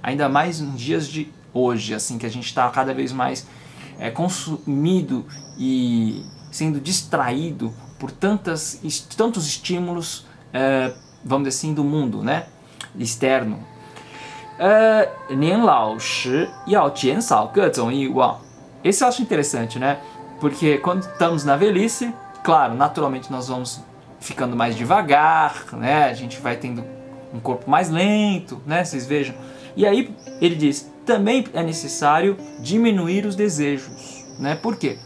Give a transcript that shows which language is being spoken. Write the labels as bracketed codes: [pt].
[pt] Ainda mais nos dias de hoje, assim, que a gente está cada vez mais consumido e sendo distraído por tantos estímulos, vamos dizer assim, do mundo, né? Externo. [zh] 年老时要减少各种欲望. [pt] Esse eu acho interessante, né? Porque quando estamos na velhice, claro, naturalmente nós vamos ficando mais devagar, né? A gente vai tendo um corpo mais lento, né? Vocês vejam. E aí ele diz, também é necessário diminuir os desejos, né? Por quê?